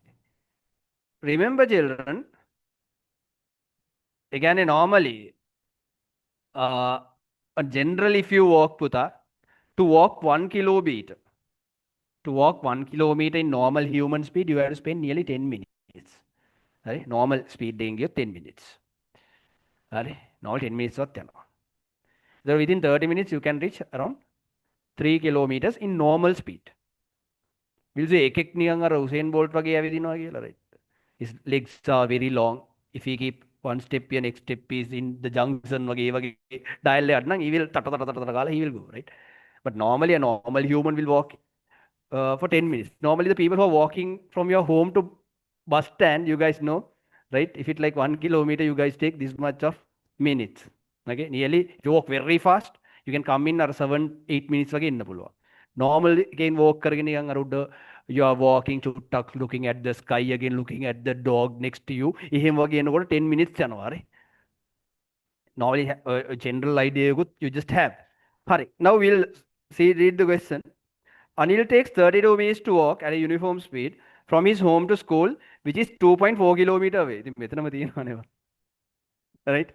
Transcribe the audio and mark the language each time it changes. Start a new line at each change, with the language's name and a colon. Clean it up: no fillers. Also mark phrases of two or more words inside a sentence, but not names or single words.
English: Remember, children, again, normally, uh, generally, if you walk, Puta, to walk 1 kilometer, in normal human speed, you have to spend nearly 10 minutes. Right? Normal speed doing you 10 minutes. Right? Normal 10 minutes or 10. So within 30 minutes, you can reach around 3 kilometers in normal speed. We'll say
Sinhala: එකෙක් නිකන් අර උසේන් බෝල්ට් වගේ ඇවිදිනවා කියලා,
English: right? His legs are very long. If he keep one step here, next step is in the junction වගේ dial
Sinhala: එකක් නම්
English: he will
Sinhala: තට තට තට තට කාලා
English: he will go, right? But normally a normal human will walk for 10 minutes. Normally the people who are walking from your home to bus stand, you guys know, right? If it's like 1 kilometer, you guys take this much of minutes. Okay, nearly if you walk very fast, you can come in at 7-8 minutes
Sinhala: වගේ ඉන්න පුළුවන්.
English: Normal again walk
Sinhala: කරගෙන නිකන් අර උඩ
English: you are walking to tuck looking at the sky again looking at the dog next to you.
Sinhala: එහෙම වගේ එනකොට
English: 10 minutes
Sinhala: යනවා හරි.
English: Normally a general idea you just have. Hurry. Now we'll read the question. Anil takes 32 minutes to walk at a uniform speed from his home to school, which is 2.4 kilometer away. Right?